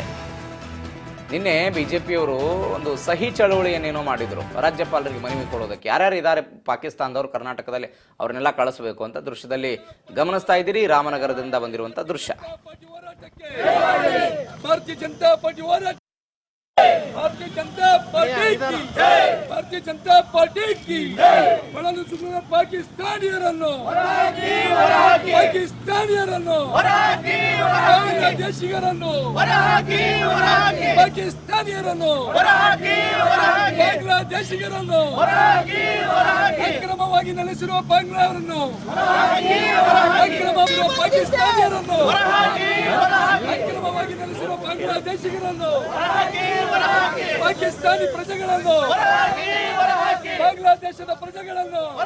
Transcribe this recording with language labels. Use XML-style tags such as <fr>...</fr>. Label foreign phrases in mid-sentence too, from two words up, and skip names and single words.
<kn>ನಿನ್ನೆ ಬಿಜೆಪಿಯವರು ಒಂದು ಸಹಿ ಚಳವಳಿಯನ್ನೇನೋ ಮಾಡಿದ್ರು ರಾಜ್ಯಪಾಲರಿಗೆ ಮನವಿ ಕೊಡೋದಕ್ಕೆ. ಯಾರ್ಯಾರು ಇದ್ದಾರೆ ಪಾಕಿಸ್ತಾನದವರು ಕರ್ನಾಟಕದಲ್ಲಿ ಅವ್ರನ್ನೆಲ್ಲ ಕಳಿಸಬೇಕು ಅಂತ ದೃಶ್ಯದಲ್ಲಿ ಗಮನಿಸ್ತಾ ಇದ್ದೀರಿ. ರಾಮನಗರದಿಂದ ಬಂದಿರುವಂತ ದೃಶ್ಯ.</kn> <hi>ಭಾರತೀಯ ಜನತಾ ಪಾರ್ಟಿ भारतीय जनता पार्टी की भारतीय जनता पार्टी की</hi> <kn>ಬಳಲು ಸುಮ್ಮನ ಪಾಕಿಸ್ತಾನಿಯರನ್ನು ಬಾಂಗ್ಲಾದೇಶಿಗರನ್ನು ಪಾಕಿಸ್ತಾನಿಯರನ್ನು ಬಾಂಗ್ಲಾದೇಶಿಗರನ್ನು ಅಕ್ರಮವಾಗಿ ನೆಲೆಸಿರುವ ಬಾಂಗ್ಲಾವರನ್ನು ಅಕ್ರಮವಾಗಿ ಪಾಕಿಸ್ತಾನಿಯರನ್ನು ಅಕ್ರಮವಾಗಿ ನೆಲೆಸಿರುವ ಬಾಂಗ್ಲಾದೇಶಿಗರನ್ನು ಪಾಕಿಸ್ತಾನಿ ಪ್ರಜೆಗಳನ್ನು ಬಾಂಗ್ಲಾದೇಶದ ಪ್ರಜೆಗಳನ್ನು</kn>